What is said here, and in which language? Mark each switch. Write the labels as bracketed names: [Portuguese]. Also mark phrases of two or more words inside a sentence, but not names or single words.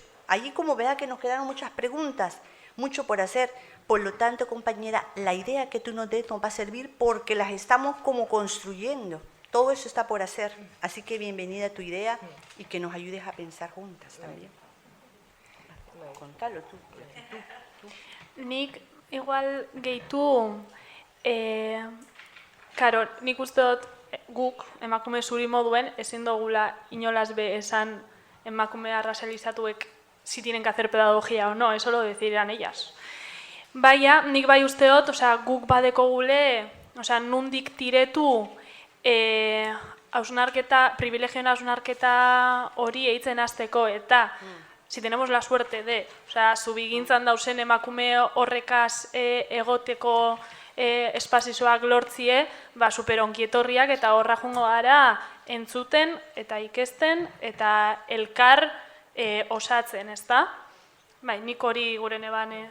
[Spanish] Allí como vea que nos quedaron muchas preguntas, mucho por hacer. Por lo tanto, compañera, la idea que tú nos des nos va a servir porque las estamos como construyendo. Todo eso está por hacer. Así que bienvenida a tu idea y que nos ayudes a pensar juntas también. Contalo tú. [Basque] Nik igual gehitu, karo, nik uste dut guk emakume zuri moduen ezin dugula inolaz be esan emakume arrazalizatuek [Spanish] si tienen que hacer pedagogía o no, eso lo decidirán ellas. [Basque] Baina, nik bai uste dut, guk badekogule, nundik tiretu privilegioen hausnarketa hori eitzen hasteko eta [Spanish] si tenemos la suerte de, [Basque] zubigintzan dauzen emakume horrekaz egoteko espazizoak lortzie, super onkietorriak eta horra jungo gara entzuten eta ikesten eta elkar osatzen, ezta? Bai, nik hori gure nebane.